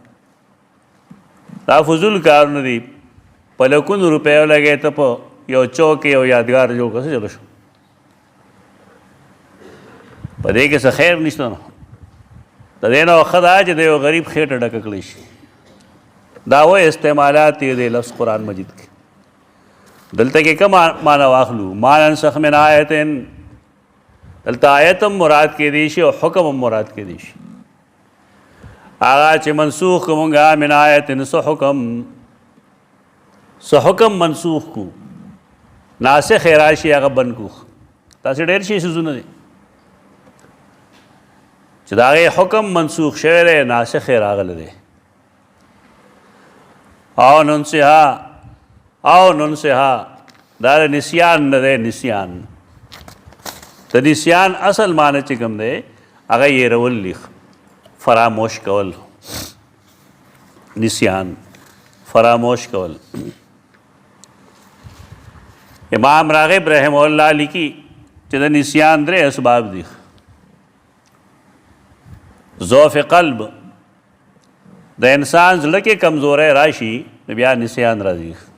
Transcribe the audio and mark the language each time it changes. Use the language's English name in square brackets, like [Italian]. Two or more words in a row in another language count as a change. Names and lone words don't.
[Pashto] دا فضول کار نه دی، په لکونو روپیو لګې ته په یو چوک کې یو یادګار جوړ کړه څه چلو شو، په دې کې څه خیر نشته. نو د دې نه ښه دا چې د یو غریب خېټه ډکه کړی شي. دا وایي استعمالات یې د لفظ قرآن مجید کې. دلته کې کوم معنی واخلو؟ [Arabic] ما ننسخ من آیت، [Pashto] دلته آیت هم مراد کېدی شي او حکم هم مراد کېدی شي. هغه چې منسوخ کومږه [Arabic] من آیت [Pashto] څه حکم منسوخ کو، ناسخ راشي هغه بند کو. تاسې ډېر شي څیزونه دي چې د هغې حکم منسوخ شوی دی، ناسخ یې راغلی دی. او ننسها دا د نسیان نه دی. نسیان د نسیان اصل معنی چې کوم دی هغه هېرول دي، فراموش کول. نسیان فراموش کول. امام راغب [Arabic] رحمه الله [Pashto] لیکي چې د نسیان 3 اسباب دي. ضعف قلب، د انسان زړه کې کمزوری راشي بیا نسیان راځي.